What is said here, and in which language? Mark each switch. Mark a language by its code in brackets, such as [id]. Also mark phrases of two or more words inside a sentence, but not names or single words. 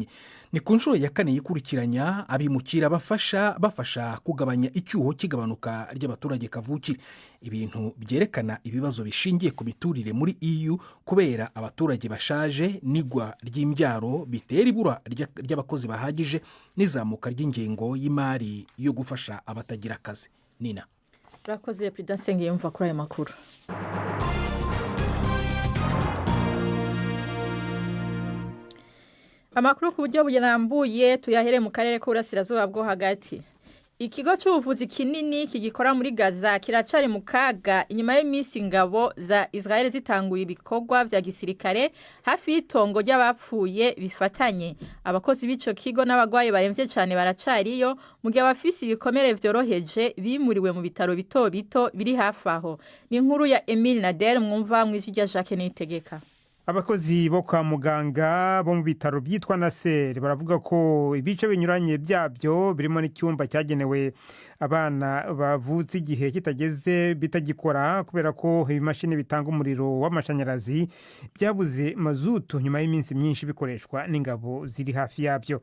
[rw] Ni ku nshuro ya kane yikurikiranya abimukira bafasha kugabanya icyuho kigabanuka ry'abaturage kavukire, ibintu byerekana ibibazo bishingiye ku miturire muri EU kubera abaturage bashaje n'igwa ry'imbyaro bitera ibura ry'abakozi bahagije n'izamuka ry'ingengo y'imari yo gufasha abatagira akazi. [rn] Nina urakoze President Nsengiyumva kuri aya makuru. Amakuru ku buryo burambuye tuyahere mu karere k'Uburasirazuba bwo hagati. Ikigo cy'ubuvuzi kinini kigikora muri Gaza kiracari mu kaga inyuma y'iminsi ingabo za Israel zitanguye ibikorwa vya gisirikare hafi y'itongo ry'abapfuye bifatanye. Abakozi b'ico kigo n'abagwaye baremvye cyane baracariyo mu gihe abafisi ibikomere vyoroheje bimuriwe mu bitaro bito bito biri hafi aho. Ni inkuru ya Emile Nader mwumva mw'ijwi rya Jacques Niyitegeka. [rw] Abakozi bo kwa muganga bo mu bitaro byitwa Nasser baravuga ko ibice binyuranye byabyo birimo n'icyumba cyagenewe abana bavutse igihe kitageze bitagikora kubera ko ibimashini bitanga umuriro w'amashanyarazi byabuze mazutu nyuma y'iminsi myinshi bikoreshwa n'ingabo ziri hafi yabyo.